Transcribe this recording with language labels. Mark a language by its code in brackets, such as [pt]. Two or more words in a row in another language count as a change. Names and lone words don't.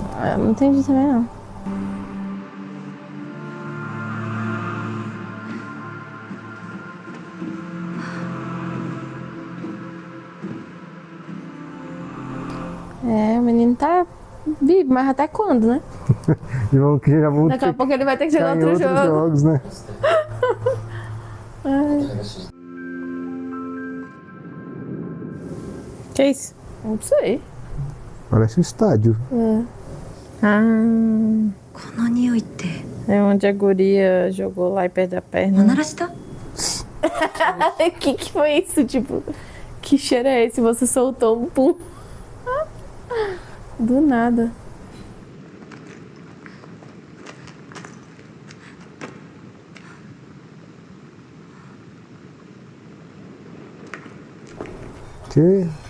[pt] Eu não entendi também, não. É, o menino tá vivo, mas até quando, né? Já vão Daqui a pouco ele vai ter que jogar outro outros jogo. jogos, né? Que isso? Não sei. Parece um estádio. Ah, [ja] この匂いって [pt] é onde a guria jogou lá e perdeu a [ja] お [pt] perna. [ja] ならした？ [pt] Que foi isso? Tipo, que cheiro é esse? Você soltou um pum. Do nada. Que?